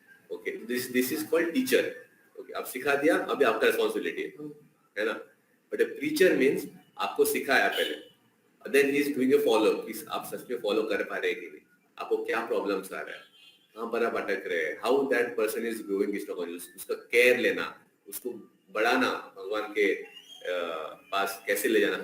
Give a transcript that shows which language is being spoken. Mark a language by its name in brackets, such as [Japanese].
[English] Okay, this is called teacher. [Hindi] Okay, अब सिखा दिया, अभी आपका रिस्पांसिबिलिटी है ना. [English] But a preacher means [Hindi] आपको सिखाया पहले, [English] then he is doing a follow up. [Hindi] आप सच में फॉलो कर पा रहे हैं कि नहीं, आपको क्या प्रॉब्लम्स आ रहा है, कहाँ पर आप अटक रहे हैं, [English] how that person is growing [Hindi] उसका केयर लेना, उसको बढ़ाना, भगवान के पास कैसे ले जाना.